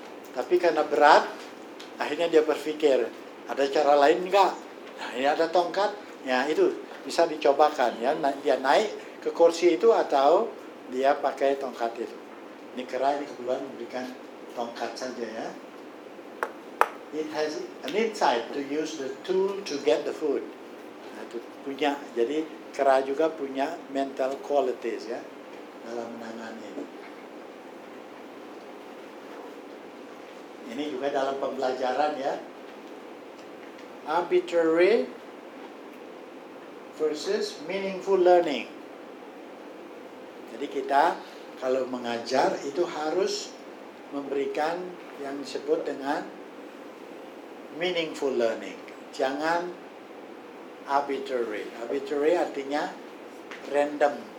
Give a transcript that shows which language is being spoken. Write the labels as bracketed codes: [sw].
[id] Tapi karena berat, akhirnya dia berpikir, ada cara lain enggak? Nah, ini ada tongkat, ya itu bisa dicobakan ya. Dia naik ke kursi itu atau dia pakai tongkat itu. Ini kera ini kebetulan memberikan tongkat saja ya. [en] It has an insight to use the tool to get the food. [id] Nah, itu punya, jadi kera juga punya [en] mental qualities [id] ya dalam menangani ini. Ini juga dalam pembelajaran ya. [en] Arbitrary versus meaningful learning. [id] Jadi kita kalau mengajar itu harus memberikan yang disebut dengan meaningful learning. Jangan arbitrary. Arbitrary artinya random.